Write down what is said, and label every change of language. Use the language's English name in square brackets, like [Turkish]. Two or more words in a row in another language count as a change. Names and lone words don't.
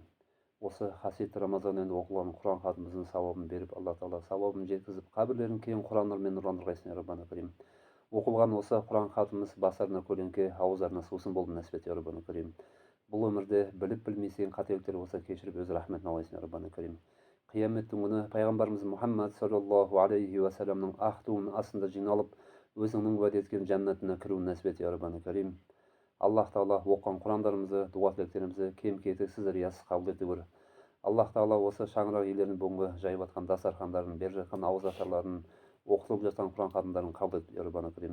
[Kazakh] Осы қасиетті Рамазан айында оқылған Құран хатымыздың сауабын беріп, Алла Тағала сауабын жеткізіп, қабірлерін кең Құран нұрымен нұрландырғайсың, [Arabic] ربنا كريم. [Kazakh] Оқылған осы Құран хатымыз басарына көлеңке, ауыздарына сусын болды нәсіп ет, [Arabic] ربنا كريم. [Kazakh] Бұл өмірде біліп білмесең қателіктер болса кешіріп өз рахметін алайсың, [Arabic] ربنا كريم. [Kazakh] Қияметтің күні пайғамбарымыз Мұхаммад [Arabic] صلى الله عليه وسلم [Kazakh] ақ туының астында жиналып, өзіңнің уәде еткен жәннатына кіруін нәсіп ет, [Arabic] ربنا كريم. [Kazakh] Аллах Тағала оқыған Құрандарымызды, дуа тілектерімізді кем-кетіксіз риясыз қабыл ете көр. Аллах Тағала осы шаңырақ иелерінің бүгінгі жайып жатқан дастархандарын, беріп жатқан ауыз ашарларын, оқытылып жатқан Құран хатымдарын қабыл ет, [Arabic] ربنا كريم.